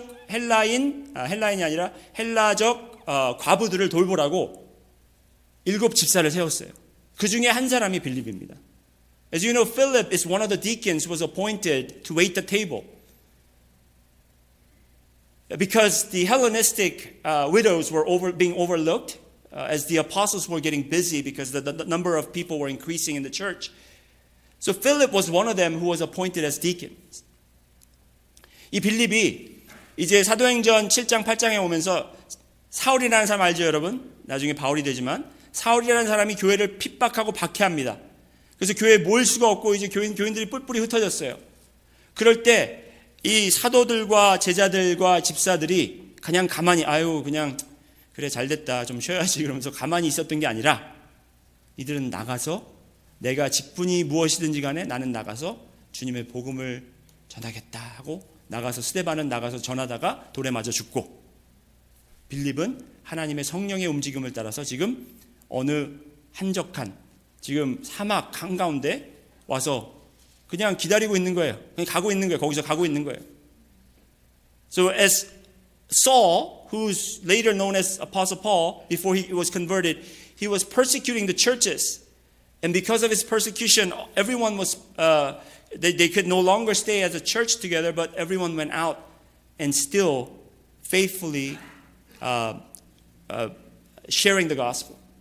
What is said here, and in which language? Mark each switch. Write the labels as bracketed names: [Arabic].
[Korean] 헬라인이 아니라 헬라적 과부들을 돌보라고 7 집사를 세웠어요. 그 중에 한 사람이 빌립입니다. [English] As you know, Philip is one of the deacons who was appointed to wait the table. Because the Hellenistic widows were being overlooked as the apostles were getting busy because the number of people were increasing in the church. So Philip was one of them who was appointed as deacons. [Korean] 이 빌립이 이제 사도행전 7장 8장에 오면서 사울이라는 사람 알죠 여러분? 나중에 바울이 되지만 사울이라는 사람이 교회를 핍박하고 박해합니다. 그래서 교회에 모일 수가 없고 이제 교인들이 뿔뿔이 흩어졌어요. 그럴 때 이 사도들과 제자들과 집사들이 그냥 가만히 그냥 그래 잘됐다 좀 쉬어야지 그러면서 가만히 있었던 게 아니라 이들은 나가서 내가 직분이 무엇이든지 간에 나는 나가서 주님의 복음을 전하겠다 하고 나가서 스데반은 나가서 전하다가 돌에 맞아 죽고 빌립은 하나님의 성령의 움직임을 따라서 지금 어느 한적한 지금 사막 한가운데 와서 그냥 기다리고 있는 거예요. 그냥 가고 있는 거예요. 거기서 가고 있는 거예요. [English] So as Saul, who's later known as Apostle Paul, before he was converted, he was persecuting the churches. And because of his persecution, everyone was, they could no longer stay as a church together, but everyone went out and still faithfully sharing the gospel.